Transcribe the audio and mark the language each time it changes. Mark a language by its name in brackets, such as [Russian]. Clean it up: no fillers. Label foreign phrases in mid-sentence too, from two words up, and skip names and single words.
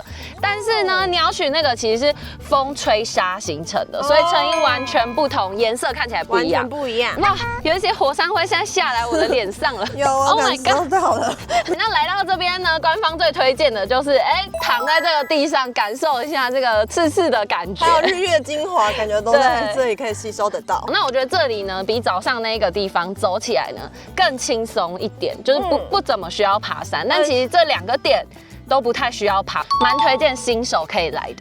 [Chinese] 但是呢，鳥取那個其實是風吹沙形成的，所以成因完全不同，顏色看起來不一樣，完全不一樣。哇，有一些火山灰現在下來我的臉上了，有啊，感受到了。那來到這邊呢，官方最推薦的就是躺在這個地上感受一下這個刺刺的感覺，還有日月精華，感覺都在這裡可以吸收得到。那我覺得這裡呢，比早上那個地方走起來呢更輕鬆一點，就是不怎麼需要爬山。但其實這兩個點都不太需要爬，蠻推薦新手可以來的，